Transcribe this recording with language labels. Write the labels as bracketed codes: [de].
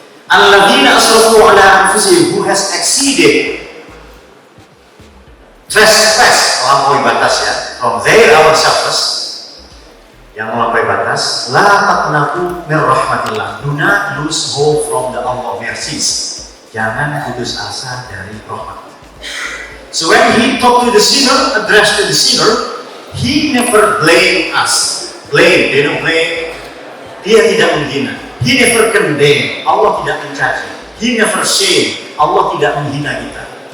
[ar] Alladzina asrafu ala anfusihim, [en] who has exceeded, trespass, [id] melampaui batas ya, [en] from their own selfless, [id] yang melampaui batas. [ar] La taqnatu min rahmatillah. [en] Do not lose hope from the Allah mercies. [id] Jangan putus asa dari rahmat. [en] So when he talked to the sinner, addressed to the sinner, he never blame us. Blame, they don't blame. [id] Dia tidak menghina. [en] He never condemn. [id] Allah tidak mencaci. [en] He never shame. [id] Allah tidak menghina kita.